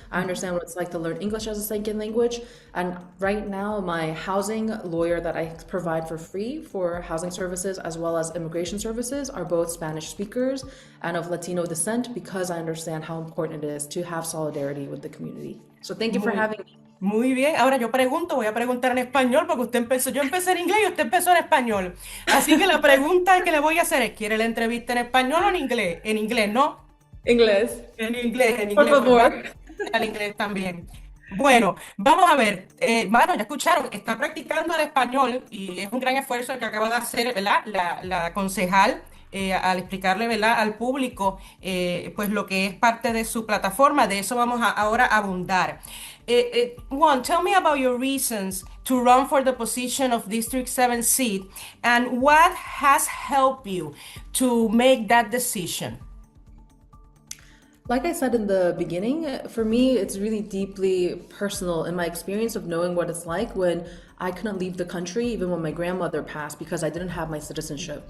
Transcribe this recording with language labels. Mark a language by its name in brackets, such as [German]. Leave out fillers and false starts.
[English] I understand what it's like to learn English as a second language. And right now, my housing lawyer that I provide for free for housing services as well as immigration services are both Spanish speakers and of Latino descent because I understand how important it is to have solidarity with the community. So thank you for having me. [Spanish] Muy bien, ahora yo voy a preguntar en español porque yo empecé en inglés y usted empezó en español. Así que la pregunta que le voy a hacer es, ¿quiere la entrevista en español o en inglés? En inglés, ¿no? Inglés. En inglés. Por favor. Al inglés también. Bueno, vamos a ver. Ya escucharon, está practicando el español y es un gran esfuerzo el que acaba de hacer, ¿verdad? La concejal. Al explicarle, ¿verdad?, al público pues lo que es parte de su plataforma. De eso vamos ahora a abundar. [English] Juan, tell me about your reasons to run for the position of District 7 seat and what has helped you to make that decision. Like I said in the beginning, for me, it's really deeply personal in my experience of knowing what it's like when I couldn't leave the country even when my grandmother passed because I didn't have my citizenship.